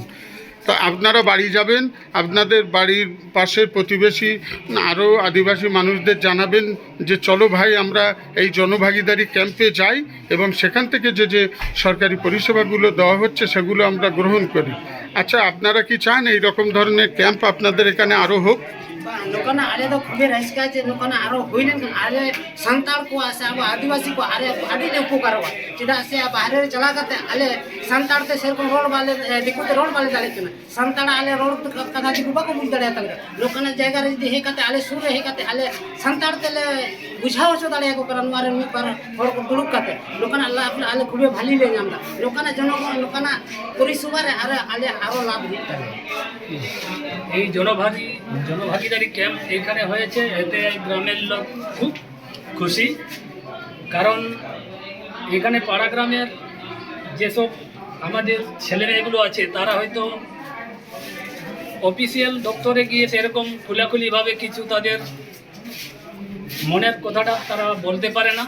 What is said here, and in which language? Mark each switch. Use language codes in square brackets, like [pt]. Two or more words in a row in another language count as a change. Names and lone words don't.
[bn] তো আপনারা বাড়ি যাবেন, আপনাদের বাড়ির পাশের প্রতিবেশী আরও আদিবাসী মানুষদের জানাবেন যে চলো ভাই আমরা এই জনভাগিদারি ক্যাম্পে যাই এবং সেখান থেকে যে সরকারি পরিষেবাগুলো দেওয়া হচ্ছে সেগুলো আমরা গ্রহণ করি। আচ্ছা, আপনারা কি চান এই রকম ধরনের ক্যাম্প আপনাদের এখানে আরও হোক? [sat] ᱱᱚᱝᱠᱟᱱᱟᱜ ᱟᱞᱮ ᱫᱚ ᱠᱷᱩᱵᱮ ᱨᱟᱹᱥᱠᱟᱹ ᱡᱮ ᱱᱚᱝᱠᱟᱱᱟᱜ ᱟᱨᱚ ᱦᱩᱭ ᱞᱮᱱᱠᱷᱟᱱ ᱟᱞᱮ ᱥᱟᱱᱛᱟᱲ ᱠᱚ ᱥᱮ ᱟᱵᱚ ᱟᱹᱫᱤᱵᱟᱹᱥᱤ ᱠᱚ ᱟᱹᱰᱤ ᱞᱮ ᱩᱯᱚᱠᱟᱨᱚᱜᱼᱟ। ᱪᱮᱫᱟᱜ ᱥᱮ ᱵᱟᱦᱨᱮ ᱨᱮ ᱪᱟᱞᱟᱣ ᱠᱟᱛᱮ ᱟᱞᱮ ᱥᱟᱱᱛᱟᱲ ᱛᱮ ᱥᱮᱨᱚᱠᱚᱢ ᱨᱚᱲ ᱵᱟᱞᱮ ᱫᱤᱠᱩ ᱛᱮ ᱨᱚᱲ ᱵᱟᱞᱮ ᱫᱟᱲᱮᱭᱟᱜ ᱠᱟᱱᱟ। ᱥᱟᱱᱛᱟᱲ ᱟᱞᱮ ᱨᱚᱲ ᱠᱟᱛᱷᱟ ᱫᱤᱠᱩ ᱵᱟᱠᱚ ᱵᱩᱡᱽ ᱫᱟᱲᱮᱭᱟᱛᱟᱞᱮ ᱠᱟᱱᱟ। ᱱᱚᱝᱠᱟᱱᱟᱜ ᱡᱟᱭᱜᱟ ᱨᱮ ᱡᱩᱫᱤ ᱦᱮᱡ ᱠᱟᱛᱮ ᱟᱞᱮ ᱥᱩᱨ ᱨᱮ ᱦᱮᱡ ᱠᱟᱛᱮ ᱟᱞᱮ ᱥᱟᱱᱛᱟᱲ ᱛᱮᱞᱮ ᱵᱩᱡᱷᱟᱹᱣ ᱦᱚᱪᱚ ᱫᱟᱲᱮᱭᱟᱠᱚ ᱠᱟᱱᱟ। ᱱᱚᱣᱟ ᱨᱮ ᱢᱤᱫ ᱵᱟᱨ ᱦᱚᱲ ᱠᱚ ᱫᱩᱲᱩᱵ ᱠᱟᱛᱮ ᱱᱚᱝᱠᱟᱱᱟᱜ ᱞᱟᱵᱷ ᱟᱞᱮ ᱠᱷᱩᱵᱮ ᱵᱷᱟᱞᱤ ᱞᱮ ᱧᱟᱢ ᱮᱫᱟ। ᱱᱚᱝᱠᱟᱱᱟᱜ ᱡᱚᱱᱚᱜᱚণ ᱱᱚᱝᱠᱟᱱᱟᱜ ᱯᱚরিষেবা রে আলে আরো [bn] লাভ হতে পারে। এই জনভাগিদারি ক্যাম্প এখানে হয়েছে, এতে গ্রামের লোক খুব খুশি। কারণ এখানে পাড়া গ্রামের যেসব আমাদের ছেলেমেয়েগুলো আছে তারা হয়তো অফিসিয়াল দপ্তরে গিয়ে সেরকম খোলাখুলিভাবে কিছু তাদের মনের কথাটা তারা বলতে পারে না।